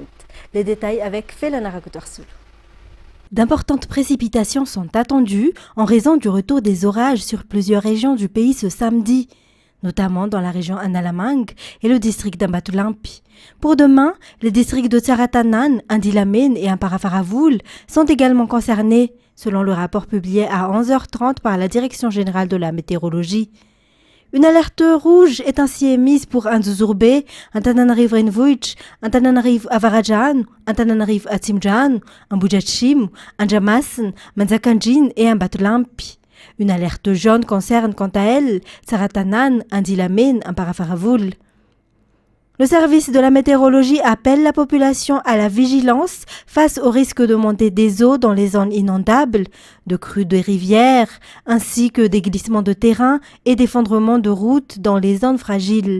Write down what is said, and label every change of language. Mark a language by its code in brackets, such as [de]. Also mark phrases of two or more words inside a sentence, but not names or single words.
[fr] Les détails avec Felana Rakoutarsoul. D'importantes précipitations sont attendues en raison du retour des orages sur plusieurs régions du pays ce samedi, notamment dans la région Analamang et le district d'Ambatoulampi. Pour demain, les districts de Tsaratanan, Indilamene et Amparafaravoul sont également concernés, selon le rapport publié à 11h30 par la Direction générale de la météorologie. Une alerte rouge est ainsi émise pour Anzuzurbe, Antananarive Renvuich, Antananarive Avarajan, Antananarive Atimjan, Ambujachim, Anjamasen, Manzakanjin et Ambatoulampi. Une alerte jaune concerne quant à elle Tsaratanan, Indilamene, Amparafaravoul. Le service de la météorologie appelle la population à la vigilance face au risque de montée des eaux dans les zones inondables, de crues de rivières, ainsi que des glissements de terrain et d'effondrements de routes dans les zones fragiles.